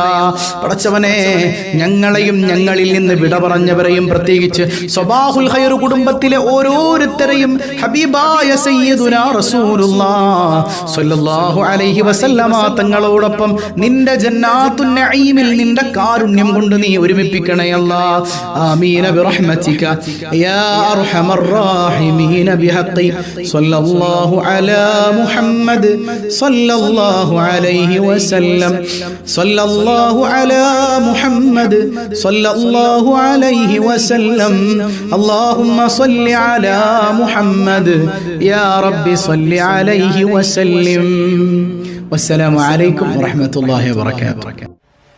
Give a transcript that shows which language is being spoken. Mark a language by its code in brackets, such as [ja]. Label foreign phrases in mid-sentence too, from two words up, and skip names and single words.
[ml] പടച്ചവനെ ഞങ്ങളെയും ഞങ്ങളിൽ നിന്ന് വിട പറഞ്ഞവരെയും പ്രത്യേകിച്ച് സ്വബാഹുൽ ഖൈർ കുടുംബത്തിലെ ഓരോരുത്തരെയും ഹബീബായ [ar] سيدنا رسول الله صلى الله عليه وسلم [ml] തങ്ങളോടൊപ്പം നിന്റെ [ar] جنات النعيم [ml] നിന്റെ കാരുണ്യം കൊണ്ട് നീ ഒരുമിപ്പിക്കണേ അല്ലാ. [ar] ആമീൻ آمين برحمتك يا أرحم الراحمين بحق صلى الله على محمد صلى الله عليه وسلم صلى الله على محمد صلى الله عليه وسلم اللهم صل على محمد يا رب صل عليه وسلم والسلام عليكم ورحمة الله وبركاته.